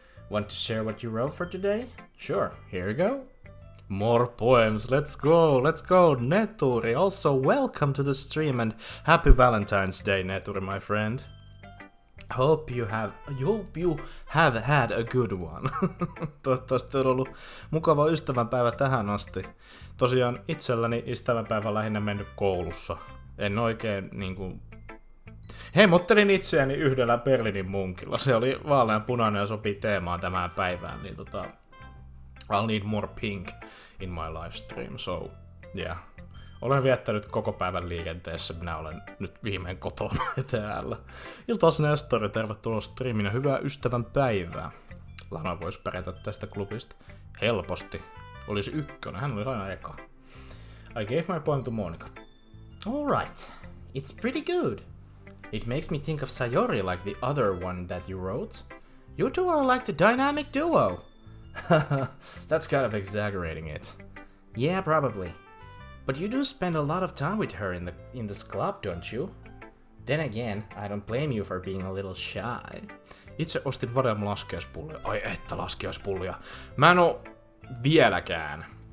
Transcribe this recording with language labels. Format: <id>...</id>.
<en>Want to share what you wrote for today? Sure, here you go. More poems, let's go, Neturi. Also, welcome to the stream and happy Valentine's Day, Neturi, my friend. Hope you have had a good one.</en> <fi>Toivottavasti on ollut mukava ystävänpäivä tähän asti. Tosiaan itselläni ystävänpäivä lähinnä mennyt koulussa. En oikein hemmottelin itseäni yhdellä Berliinin munkilla. Se oli vaaleanpunainen ja sopii teemaan tämän päivään, niin</fi> <en>I'll need more pink in my live stream, so yeah.</en> <fi>Olen viettänyt koko päivän liikenteessä, minä olen nyt viimein kotona ja täällä. Iltaas Nestori, tervetuloa striimin ja hyvää ystävänpäivää. Lana voisi pärjätä tästä klubista. Helposti. Olisi ykkönen, hän oli aina eka.</fi> <en>I gave my poem to Monika. Alright, it's pretty good. It makes me think of Sayori like the other one that you wrote. You two are like the dynamic duo. That's kind of exaggerating it. Yeah, probably. But you do spend a lot of time with her in this club, don't you? Then again, I don't blame you for being a little shy.</en> <fi>Itse ostin varmaan laskiaispullia. Ai että laskiaispullia. Mä en oo vieläkään.</fi>